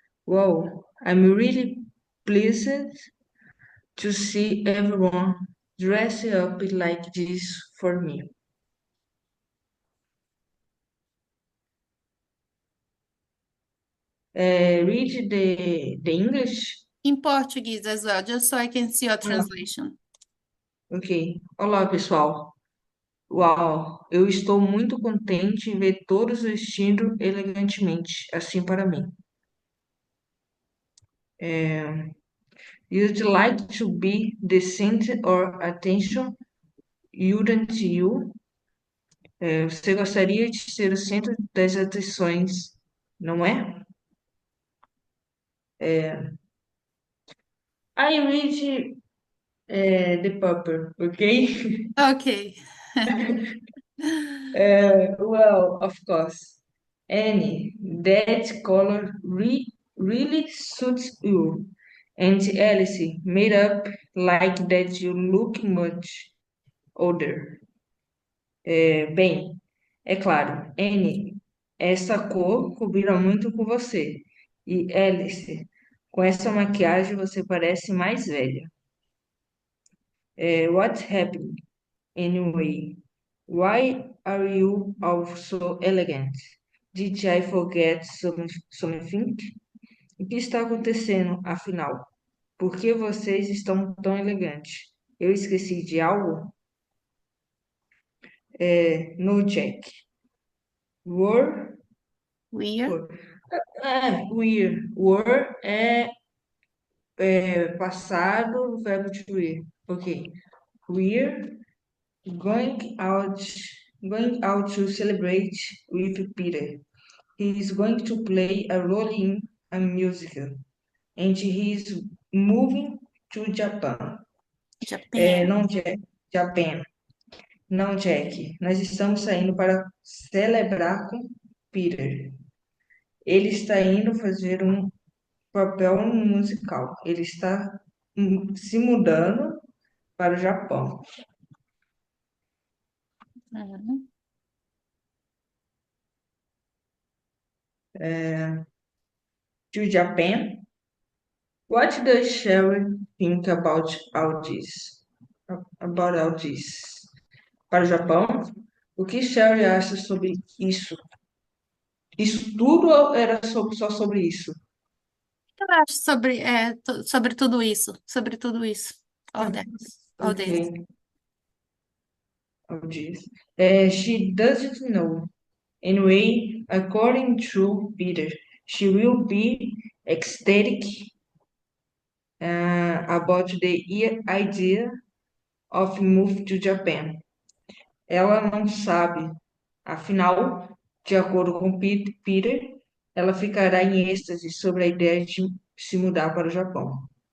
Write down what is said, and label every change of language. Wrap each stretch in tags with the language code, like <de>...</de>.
<en>Wow, I'm really pleased to see everyone dress up like this for me. Read the English. In Portuguese as well, just so I can see your Ah, translation.</en> <pt>ok. Olá, pessoal. Uau, eu estou muito contente em ver todos vestindo elegantemente, assim para mim.</pt> <en>You'd like to be the center or attention, wouldn't you?</en> <pt>Você gostaria de ser o centro das atenções, não é?</pt> <en>I read the paper, okay? Ok. Well, of course. Annie, that color really suits you. And Alice, made up like that you look much older.</en> <pt>Bem, é claro, Annie, essa cor combina muito com você. E Alice, com essa maquiagem você parece mais velha.</pt> <en>What happened anyway? Why are you all so elegant? Did I forget something?</en> <pt>O que está acontecendo, afinal? Por que vocês estão tão elegantes? Eu esqueci de algo?</pt> <en>No, Jack. Were, We're. were.</en> <pt>Were é passado, verbo to be.</pt> <en>Ok. We're going out, going out to celebrate with Peter. He is going to play a role in a musical, and he is moving to Japan. Japan.</en> <pt>Não, Jack, Japan. Não, Jack. Nós estamos saindo para celebrar com Peter. Ele está indo fazer um papel no musical. Ele está se mudando para o Japão. Mhm.</pt> <en>To Japan? What does Sharon think about all this? About all this?</en> <pt>Para o Japão? O que Sherry acha sobre isso? Isso tudo ou era só sobre isso? Eu acho sobre tudo isso. Sobre tudo isso.</pt> <en>All that. All this. Ok, all this. She doesn't know. Anyway, according to Peter, she will be ecstatic about the idea of move to Japan.</en> <pt>Ela não sabe. Afinal, de acordo com Peter, ela ficará em êxtase sobre a ideia de se mudar para o Japão.</pt>